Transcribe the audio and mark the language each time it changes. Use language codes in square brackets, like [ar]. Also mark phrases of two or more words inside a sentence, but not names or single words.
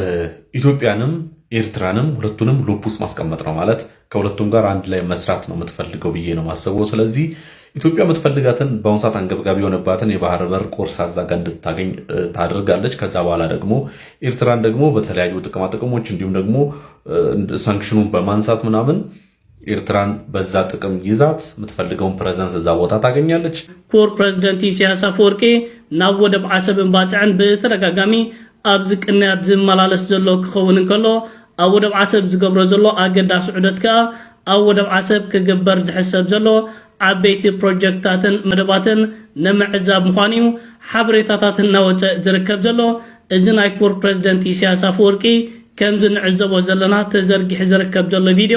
[am] ኢትዮጵያንም ኤርትራንም ሁለቱንም ሉፕ ውስጥ ማስቀመጥ ነው ማለት ከሁለቱም ጋር አንድ ላይ መስራት ነው የምትፈልገው ብዬ ነው ማሰበው። ስለዚህ ኢትዮጵያ የምትፈልጋትን በአሁኑ ሰዓት አንገብጋቢ የሆነባትን የባህር በር ቆርሳ እዛ ጋር እንድታገኝ ታደርጋለች። ከዛ በኋላ ደግሞ ኤርትራን ደግሞ በተለያዩ ጥቅማጥቅሞች እንዲሁም ደግሞ ሳንክሽኑን በማንሳት ምናምን ኤርትራን በዛ ጥቅም ይዛት የምትፈልገውን ፕሬዘንስ እዛ ቦታ ታገኛለች። [ti] ክቡር ፕሬዚደንት ኢሳያስ አፈወርቂ ናብ ወደብ ዓሰብን ባፅዕን ብተደጋጋሚ ኣብዚ ቅንያት ዝመላለስ ዘሎ ክኸውን እንከሎ ኣብ ወደብ ዓሰብ ዝገብሮ ዘሎ ኣገዳሲ ዑደት ከዓ ኣብ ወደብ ዓሰብ ክግበር ዝሕሰብ ዘሎ ዓበይቲ ፕሮጀክታትን መደባትን ንምዕዛብ ምዃኑ እዩ ሓበሬታታት እናወፅእ ዝርከብ ዘሎ። እዚ ናይ ክቡር ፕሬዚደንት ኢሳያስ አፈወርቂ ከምዚ ንዕዘቦ ዘለና ተዘርጊሑ ዝርከብ ዘሎ ቪድዮ